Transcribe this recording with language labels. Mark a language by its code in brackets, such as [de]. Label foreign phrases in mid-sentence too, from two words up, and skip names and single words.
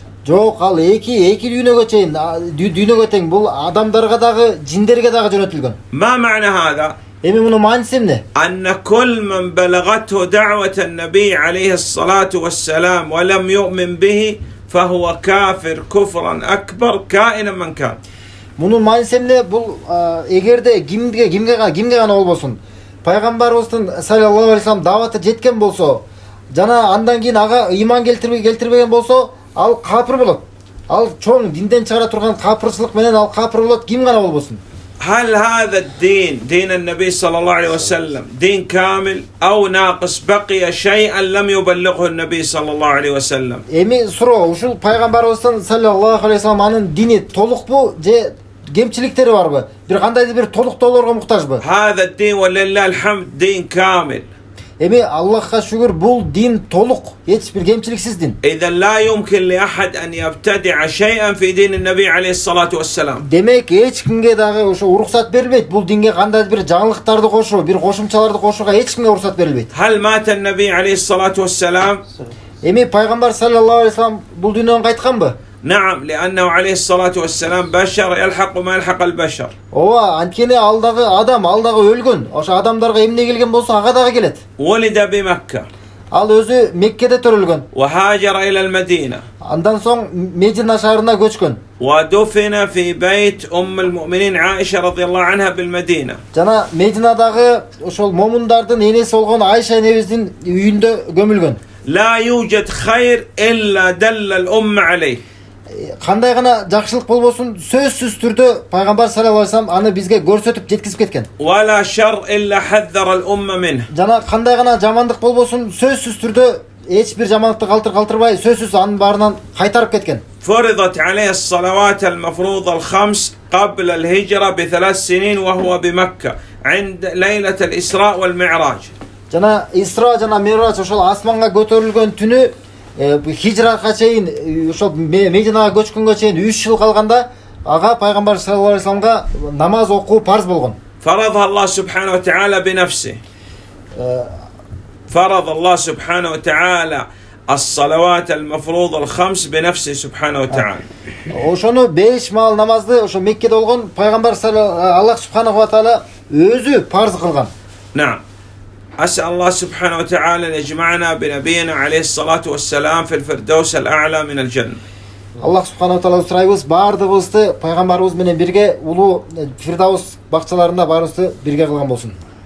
[ky] Жоқ, al эки дүйнөгө чейин, дүйнөгө тең бул адамдарга дагы, жиндерге дагы жөнөтүлгөн. [ar] ما معنى هذا؟ [ky] Эми муну мааниси эмне? [ar] أن كل من بلغته دعوة النبي عليه الصلاة والسلام ولم يؤمن به فهو كافر كفرا أكبر كائنا من كان. [ky] Мунун мааниси эмне? Бул эгерде кимге гана болбосун, пайгамбарыбыздын [ar] صلى الله عليه وسلم [ky] даваты жеткен болсо, жана андан кийин ага ыйман келтирбеген болсо, ал капыр болот. Ал чоң динден чыгара турган капырчылык менен ал капыр болот, ким гана болбосун. [ar] هل هذا الدين دين النبي صلى الله عليه وسلم دين كامل أو ناقص بقي شيئا لم يبلغه النبي صلى الله عليه وسلم؟ [ky] Эми суроо, ушул пайгамбарыбыздын [ar] صلى الله عليه وسلم [ky] анын дини толукпу же кемчиликтери барбы? Бир кандайдыр бир толуктоолорго муктажбы? [ar] هذا الدين ولله الحمد دين كامل. [ky] Эми Аллахка шүгүр бул дин толук, эч бир кемчиликсиз дин. [ar] إذا لا يمكن لأحد أن يبتدع شيئا في دين النبي عليه الصلاة والسلام. [ky] Демек эч кимге дагы ошо уруксат берилбейт. Бул динге кандайдыр бир жаңылыктарды кошуу, бир кошумчаларды кошууга эч кимге уруксат берилбейт. [ar] هل مات النبي عليه الصلاة والسلام؟ [ky] Эми пайгамбар [ar] صلى الله عليه وسلم [ky] бул дүйнөдөн кайтканбы? [ar] نعم، لأنه عليه الصلاة والسلام بشر يلحق ما يلحق البشر. [ky] Ооба, анткени ал дагы адам, ал дагы өлгөн. Ошо адамдарга эмне келген болсо ага дагы келет. [ar] ولد بمكة [ky] Ал өзү Меккеде төрөлгөн. [ar] وهاجر إلى المدينة [ky] Андан соң Медина шаарына көчкөн. [ar] ودفن في بيت أم المؤمنين عائشة رضي الله عنها بالمدينة. [ky] Жана Мединадагы ошол момундардын энеси болгон Айша энебиздин үйүндө gömүлгөн. [ar] لا يوجد خير إلا دل الأمة عليه. [ky] Кандай гана жакшылык болбосун, сөзсүз түрдө пайгамбар [ar] صلى الله عليه وسلم [ky] аны бизге көрсөтүп жеткизип кеткен. [ar] ولا شر إلا حذر الأمة منه. [ky] Жана кандай гана жамандык болбосун, сөзсүз түрдө эч бир жамандыкты калтырбай, сөзсүз анын баарынан кайтарып кеткен. [ar] فرضت عليه الصلوات المفروضة الخمس قبل الهجرة ب3 سنين وهو بمكة عند ليلة الإسراء والمعراج. [ky] Жана Исра жана Мирач ошол асманга көтөрүлгөн түнү хижратка чейин ошол Мединага көчкөнгө чейин 3 жыл калганда ага пайгамбар [ar] صلى الله عليه [ky] вассаламга намаз окуу парз болгон. [ar] فرضها الله سبحانه وتعالى بنفسه. فرض الله سبحانه وتعالى الصلوات المفروضة الخمس بنفسه سبحانه وتعالى. [ky] Ошону 5 маал намазды ошо Меккеде болгон пайгамбар [ar] الله سبحانه وتعالى [ky] өзү парз кылган. [ar] نعم. أسأل الله سبحانه وتعالى أن يجمعنا بنبينا عليه الصلاة والسلام في الفردوس الأعلى من الجنة. الله سبحانه وتعالى [ky] сурайбыз, бардыгыбызды пайгамбарыбыз менен бирге улуу Фирдаус бакчаларында баарыбызды бирге кылган болсун.